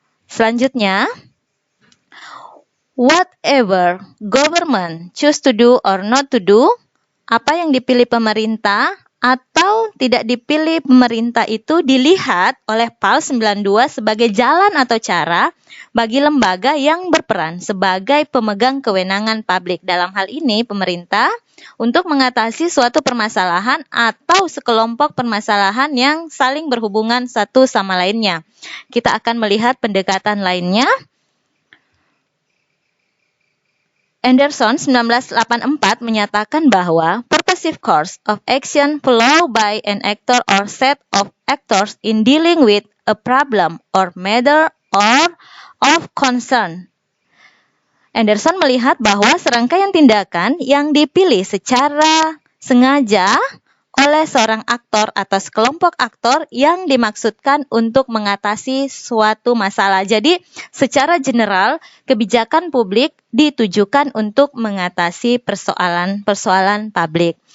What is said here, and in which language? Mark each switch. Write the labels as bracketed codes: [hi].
[id] Selanjutnya, [en] whatever government choose to do [id] or not to do, apa yang dipilih pemerintah atau tidak dipilih pemerintah itu dilihat oleh PAL 92 sebagai jalan atau cara bagi lembaga yang berperan sebagai pemegang kewenangan publik. Dalam hal ini pemerintah untuk mengatasi suatu permasalahan atau sekelompok permasalahan yang saling berhubungan satu sama lainnya. Kita akan melihat pendekatan lainnya. [en] Anderson 1984 [id] menyatakan bahwa [en] purposive course of action followed by an actor or set of actors in dealing with a problem or matter or of concern. [id] Anderson melihat bahwa serangkaian tindakan yang dipilih secara sengaja oleh seorang aktor atau sekelompok aktor yang dimaksudkan untuk mengatasi suatu masalah. Jadi, secara general, kebijakan publik ditujukan untuk mengatasi persoalan-persoalan publik.